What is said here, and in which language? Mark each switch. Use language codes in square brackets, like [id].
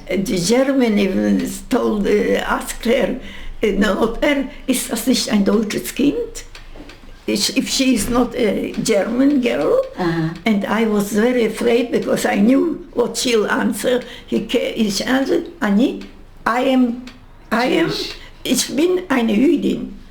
[en] The German even told, asked her, not her, [de] ist das nicht ein deutsches Kind? [en] If she is not a German girl, and I was very afraid because I knew what she'll answer. [de] Ich [en] answered, [de] Annie, [en] I am, [de] ich bin eine Jüdin.